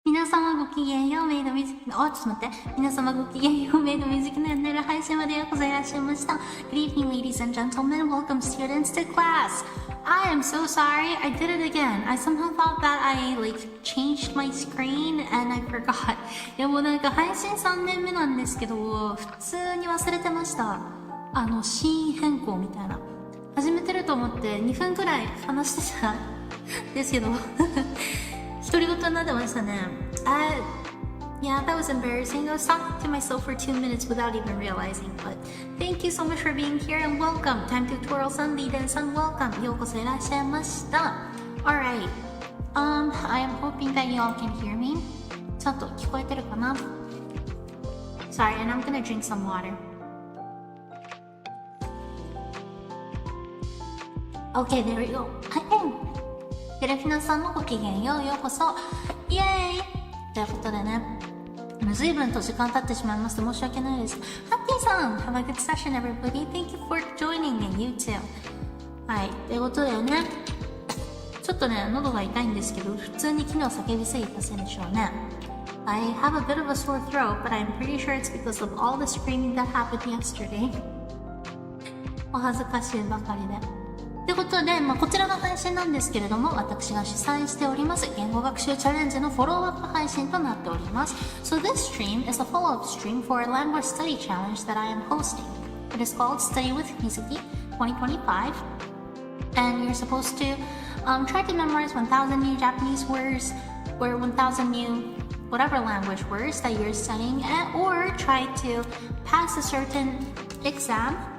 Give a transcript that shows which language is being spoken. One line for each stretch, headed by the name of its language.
Japanese: 様ごきげんよう、メイド水木の、ちょっと待って。皆様ごきげんよう、メイド水木のやってる配信までようこそいらっしゃいました。
English: Good evening, ladies and gentlemen. Welcome students to class. I am so sorry. I did it again. I somehow thought that I changed my screen and I forgot.
Japanese: いやもうなんか配信3年目なんですけど、普通に忘れてました。シーン変更みたいな。始めてると思って2分くらい話してたですけど独り言になってましたね。
English: Yeah, that was embarrassing. I was talking to myself for 2 minutes without even realizing. But thank you so much for being here and welcome. Time Tutorial Sunday
Japanese: です
English: and welcome.
Japanese: ようこそいらっしゃいました。
English: Alright. I am hoping that you all can hear me.
Japanese: ちゃんと聞こえてるかな？
English: Sorry, and I'm gonna drink some water. Okay, there we go.
Japanese: テレフィナさんのごきげんよう、ようこそ。イエーイということでね、随分と時間経ってしまいまして申し訳ないです。
English: ハッピーさん Have a good session, everybody. Thank you for joining and you too.
Japanese: はい、ということでね、ちょっとね、喉が痛いんですけど、普通に昨日叫びすぎたせいでしょうね。
English: I have a bit of a sore throat, but I'm pretty sure it's because of all the screaming that happened yesterday.
Japanese: お恥ずかしいばかりで。ということで、こちらの配信なんですけれども、私が主催しております言語学習チャレンジのフォローアップ配信となっております。
English: So this stream is a follow-up stream for a language study challenge that I am hosting. It is called Study with Mizuki 2025, and you're supposed to try to memorize 1,000 new Japanese words or 1,000 new whatever language words that you're studying, or try to pass a certain exam.